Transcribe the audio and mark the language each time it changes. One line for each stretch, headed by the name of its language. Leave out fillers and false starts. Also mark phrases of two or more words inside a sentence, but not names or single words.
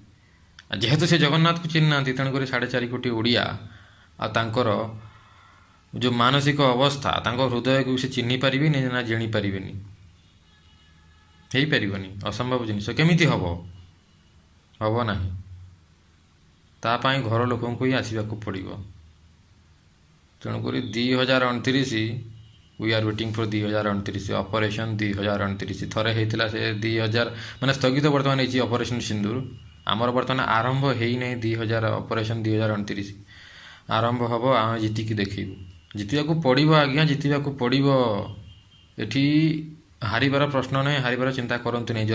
Odia: ଯେହେତୁ ସେ ଜଗନ୍ନାଥକୁ ଚିହ୍ନି ନାହାନ୍ତି, ତେଣୁକରି 4.5 କୋଟି ଓଡ଼ିଆ ଆଉ ତାଙ୍କର ଯେଉଁ ମାନସିକ ଅବସ୍ଥା, ତାଙ୍କ ହୃଦୟକୁ ସେ ଚିହ୍ନି ପାରିବେନି ନା ଜାଣି ପାରିବେନି। ହେଇପାରିବନି, ଅସମ୍ଭବ ଜିନିଷ। କେମିତି ହେବ? ହେବ ନାହିଁ। ତା ପାଇଁ ଘର ଲୋକଙ୍କୁ ହିଁ ଆସିବାକୁ ପଡ଼ିବ। ତେଣୁକରି 2029,
English: we are waiting for 2029 operation 2029.
Odia: ଥରେ ହେଇଥିଲା ସେ 2000 ମାନେ ସ୍ଥଗିତ ବର୍ତ୍ତମାନ ହେଇଛି ଅପରେସନ୍ ସିନ୍ଦୁର। ଆମର ବର୍ତ୍ତମାନ ଆରମ୍ଭ ହେଇନାହିଁ 2000 ଅପରେସନ୍ 2029 ଆରମ୍ଭ ହେବ। ଆମେ ଜିତିକି ଦେଖେଇବୁ। ଜିତିବାକୁ ପଡ଼ିବ ଆଜ୍ଞା, ଜିତିବାକୁ ପଡ଼ିବ। ଏଠି ହାରିବାର ପ୍ରଶ୍ନ ନାହିଁ, ହାରିବାର ଚିନ୍ତା କରନ୍ତୁ ନାହିଁ।